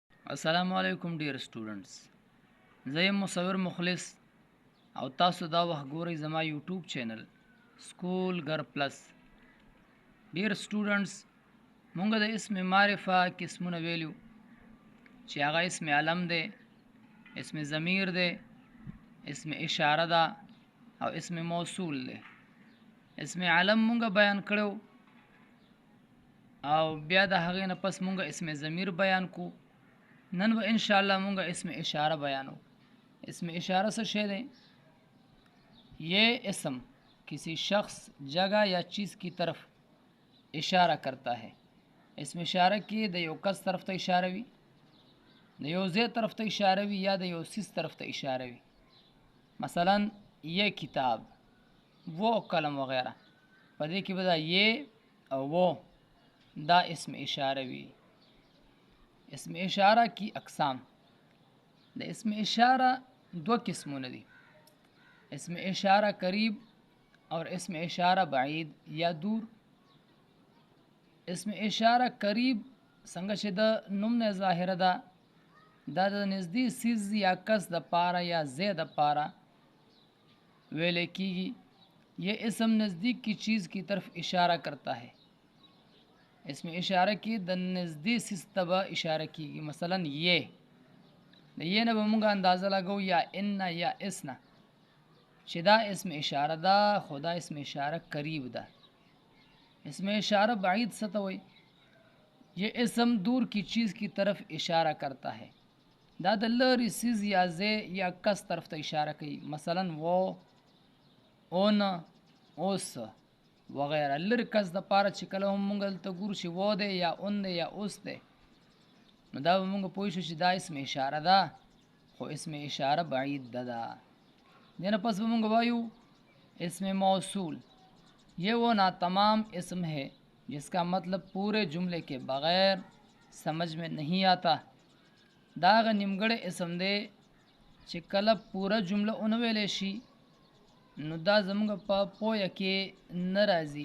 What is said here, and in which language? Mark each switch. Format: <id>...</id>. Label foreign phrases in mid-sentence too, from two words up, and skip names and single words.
<ar>السلام علیکم</ar> <en>dear students.</en> <ps>زه یم مصور مخلص او تاسو دا وخت ګورئ زما یوټیوب چینل سکول گر پلس.</ps> <en>dear students</en> <ps>مونږ د اسم معرفه قسمونه ویلو چې هغه اسم علم دی، اسم ضمیر دی، اسم اشاره ده او اسم موصول دی. اسم علم مونږ بیان کړو او بیا د هغې نه پس مونږ اسم ضمیر بیان کو. نن به ان شاء الله مونږ اسم اشاره بیانو.</ps> <ur>اسم اشاره سے شے دیں، یہ اسم کسی شخص، جگہ یا چیز کی طرف اشارہ کرتا ہے.</ur> <ps>اسم اشاره کې د یو کس طرف ته اشاره وي، د یو ځای طرف ته اشاره وي یا د یو څیز طرف ته اشاره وي.</ps> <ur>مثلا یہ کتاب، وہ قلم وغیرہ،</ur> <ps>په دې کې به دا یہ او وہ دا اسم اشاره وي.</ps> <ur>اسم اشاره کی اقسام.</ur> <ps>د اسم اشاره دو قسمونه دي،</ps> <ur>اسم اشاره قریب اور اسم اشاره بعید یا دور.</ur> <ps>اسم اشاره قریب څنګه چې د نوم نه ظاهره ده، دا د نږدې سیز یا کس د پاره یا ځای د پاره ویل کیږي.</ps> <ur>یہ اسم نزدیک کی چیز کی طرف اشاره کرتا ہے.</ur> <ps>اسم اشاره کې د نږدې سیز ته به اشاره کیږي. مثلا یہ د یہ نه به مونږ اندازه لګو یا ان یا اسنا چې دا اسم اشاره ده، خو دا اسم اشاره قریب ده. اسم اشاره بعید څه ته وایي؟</ps> <ur>یہ اسم دور کی چیز کی طرف اشاره کرتا ہے.</ur> <ps>دا د لرې سیز یا ځای یا کس طرف ته اشاره کوي.</ps> <ur>مثلا وہ، اون، اوس وغیرہ.</ur> <ps>لرې کس د پاره چې کله هم مونږ دلته ګورو چې وہ دی یا اون دی یا اوس دی، نو دا به مونږ پوه شو چې دا اسم اشاره ده، خو اسم اشاره بعید ده. دینا پس به مونږ وایو اسم موصول.</ps> <ur>یہ وہ ناتمام اسم ہے جس کا مطلب پورے جملے کے بغیر سمجھ میں نہیں آتا.</ur> <ps>دا هغه نیمګړی اسم دی چې کله پوره جمله ونه ویلی شي نو دا زمونږ په پویه کې نه راځي.</ps>